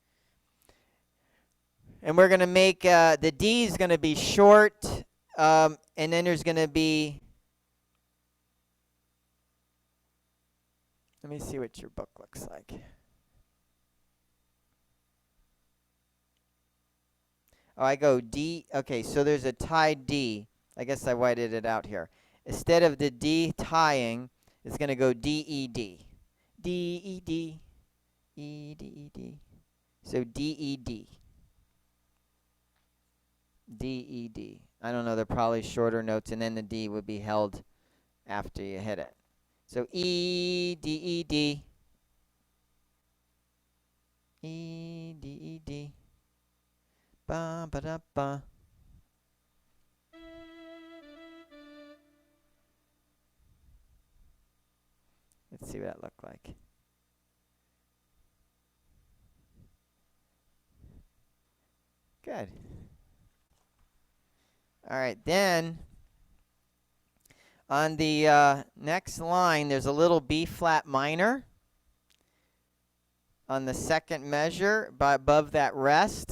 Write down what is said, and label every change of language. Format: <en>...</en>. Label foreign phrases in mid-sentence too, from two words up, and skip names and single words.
<en>And we're going to make, the D is going to be short, and then there's going to be, let me see what your book looks like. Oh, I go D. Okay, so there's a tied D. I guess I whited it out here. Instead of the D tying, it's going to go D, E, D. D, E, D. E, D, E, D. So D, E, D. D, E, D. I don't know. They're probably shorter notes, and then the D would be held after you hit it. So E, D, E, D. E, D, E, D. Ba, ba, da, ba. Let's see what that looked like. Good. All right, then on the next line, there's a little B flat minor on the second measure above that rest.</en>